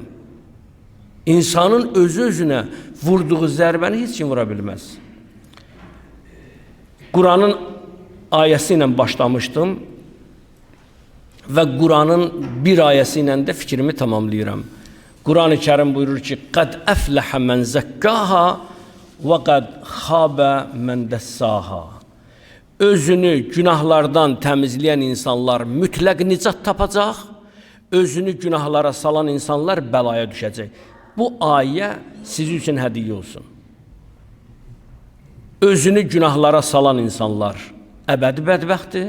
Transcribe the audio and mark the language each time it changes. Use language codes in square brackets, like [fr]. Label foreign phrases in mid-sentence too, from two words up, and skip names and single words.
[az] İnsanın özü-özünə vurduğu zərbəni heç kim vura bilməz. Quranın ayəsi ilə başlamışdım və Quranın bir ayəsi ilə də fikrimi tamamlayıram. Quran-ı Kərim buyurur ki, [ar] قَدْ أَفْلَحَ مَنْ زَكَّاهَا وَقَدْ خَابَ مَنْ دَسَّاهَا. [az] Özünü günahlardan təmizləyən insanlar mütləq nicat tapacaq, özünü günahlara salan insanlar bəlaya düşəcək. Bu ayə sizin üçün hədiyyə olsun. Özünü günahlara salan insanlar əbədi bədbəxtdir.